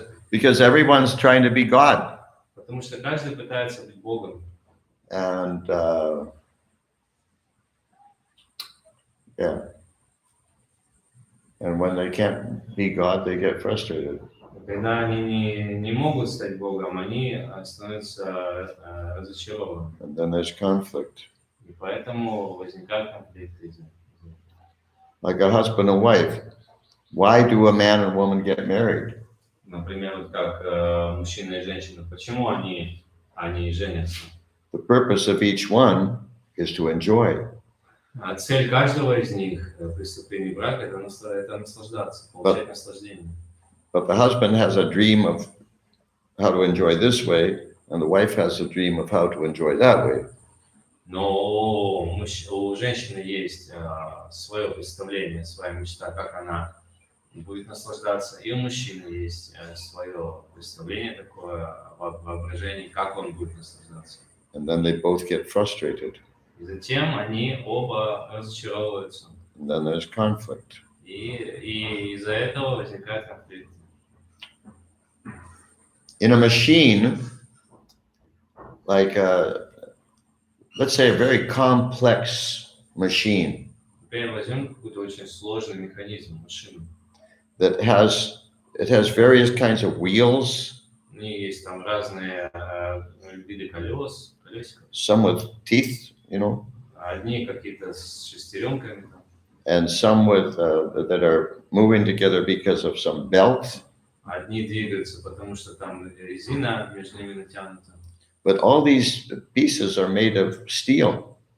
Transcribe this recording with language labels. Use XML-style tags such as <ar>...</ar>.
<en>Because everyone's trying to be God.</en> <ru>Потому что каждый пытается быть Богом.</ru> <en>And yeah. And when they can't be God, they get frustrated.</en> <ru>Когда они не могут стать Богом, они становятся разочарованы.</ru> <en>And then there's conflict.</en> <ru>И поэтому возникают конфликты.</ru> <en>Like a husband and wife. Why do a man and woman get married?</en> <ru>Например, вот как мужчина и женщина, почему они женятся?</ru> <en>The purpose of each one is to enjoy.</en> <ru>А цель каждого из них при вступлении в брак это наслаждаться, получать наслаждение.</ru> <en>But the husband has a dream of how to enjoy this way, and the wife has a dream of how to enjoy that way.</en> <ru>Но у женщины есть свое представление, своя мечта, как она будет наслаждаться, и у мужчины есть свое представление такое, воображение, как он будет наслаждаться.</ru> <en>And then they both get frustrated.</en> <ru>И затем они оба разочаровываются.</ru> <en>And then there's conflict.</en> <ru>И из-за этого возникает конфликт.</ru> <en>In a machine, like let's say a very complex machine</en> <ru>Теперь возьмем какой-то очень сложный механизм, машину.</ru> <en>that has various kinds of wheels,</en> <ru>У нее есть там разные виды колесиков.</ru> <en>some with teeth, you know,</en> <ru>Одни какие-то с шестеренками,</ru> <en>and some with that are moving together because of some belt.</en> <ru>одни двигаются, потому что там резина между ними натянута.</ru> <en>But all these pieces are made of steel.</en>